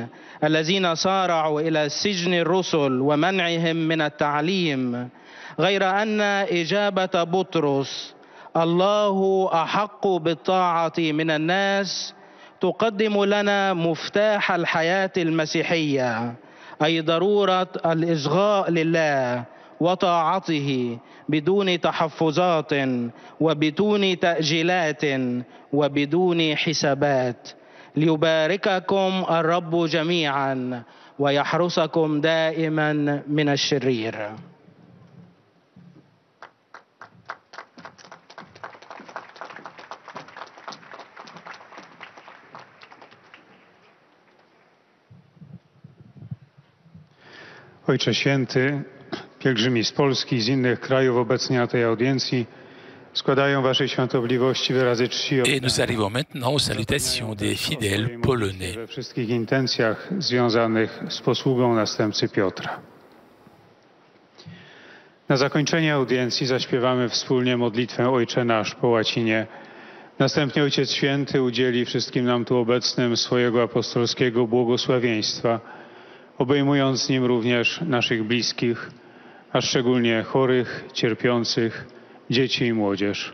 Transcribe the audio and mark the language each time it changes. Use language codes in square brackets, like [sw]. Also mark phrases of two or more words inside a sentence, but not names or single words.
[ar] الذين سارعوا إلى سجن الرسل ومنعهم من التعليم، غير أن إجابة بطرس الله أحق بالطاعة من الناس تقدم لنا مفتاح الحياة المسيحية، أي ضرورة الإصغاء لله وطاعته بدون تحفظات وبدون تأجيلات وبدون حسابات. ليبارككم الرب جميعا ويحرسكم دائما من الشرير. [pl] Ojcze Święty, pielgrzymi z Polski i z innych krajów obecni na tej audiencji składają Waszej Świątobliwości wyrazy czci [fr] Et nous arrivons maintenant aux salutations des fidèles polonais. [pl] we wszystkich intencjach związanych z posługą następcy Piotra. Na zakończenie audiencji zaśpiewamy wspólnie modlitwę Ojcze Nasz po łacinie. Następnie Ojciec Święty udzieli wszystkim nam tu obecnym swojego apostolskiego błogosławieństwa, obejmując nim również naszych bliskich, a szczególnie chorych, cierpiących, dzieci i młodzież.